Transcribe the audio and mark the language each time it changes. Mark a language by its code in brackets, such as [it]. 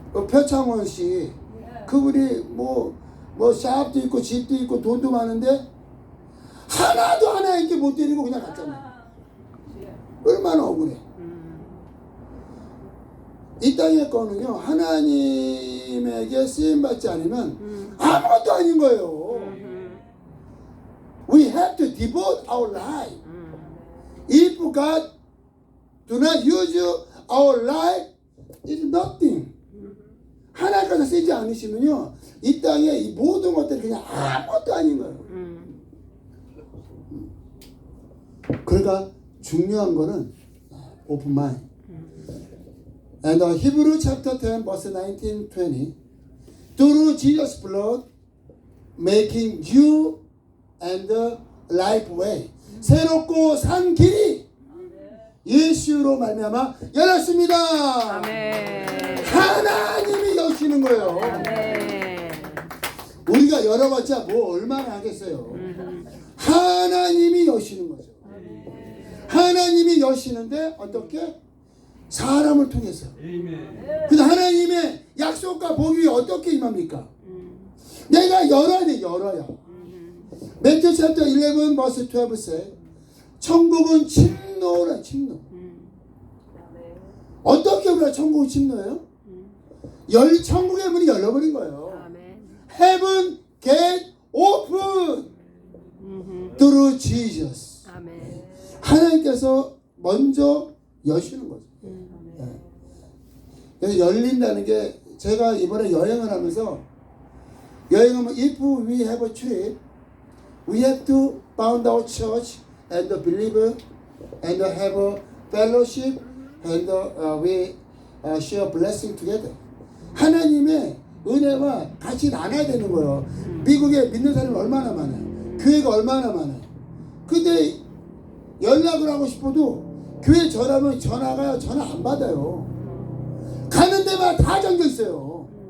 [ko] 표창원 씨, 그분이 뭐 샵도 있고 집도 있고 돈도 많은데 하나도 하나 이렇게 못 데리고 그냥 갔잖아. 얼마나 억울해. 이 땅의 거는요, 하나님에게 쓰임 받지 않으면 아무것도 아닌 거예요. [en] We have to devote our life. If God do not use our life, it's nothing. [ko] 하나님께서 쓰지 않으시면요, 이 땅에 이 모든 것들이 그냥 아무것도 아닌 거예요. 그러니까 중요한 거는 [en] open mind. And Hebrew chapter 10 verse 19, 20. Through Jesus' blood, making you and the life way. [ko] 새롭고 산 길이 예수로 말미암아 열렸습니다. 아멘. 하나님이 여시는 거예요. 아멘. 우리가 열어봤자 뭐 얼마나 하겠어요. 하나님이 여시는 거죠. 하나님이 여시는데 어떻게? 사람을 통해서. 근데 하나님의 약속과 복이 어떻게 임합니까? 내가 열어야 돼. 열어야. [en] Matthew chapter 11 verse 12 says, [ko] 천국은 침노라. 침노. 어떻게 우리가 천국은 침노예요? 천국의 문이 열려버린 거예요. 아멘. [en] Heaven gate open through Jesus. [ko] 아멘. 하나님께서 먼저 여시는 거죠. 네. 그래서 열린다는 게, 제가 이번에 여행을 하면서, 여행하면 [en] if we have a trip, we have to found our church and believe and have a fellowship and we share blessing together. [ko] 하나님의 은혜와 같이 나눠야 되는 거예요. 미국에 믿는 사람이 얼마나 많아요. 교회가 얼마나 많아요. 근데 연락을 하고 싶어도 교회 전화면 전화 안 받아요. 가는 데마다 다 잠겨 있어요.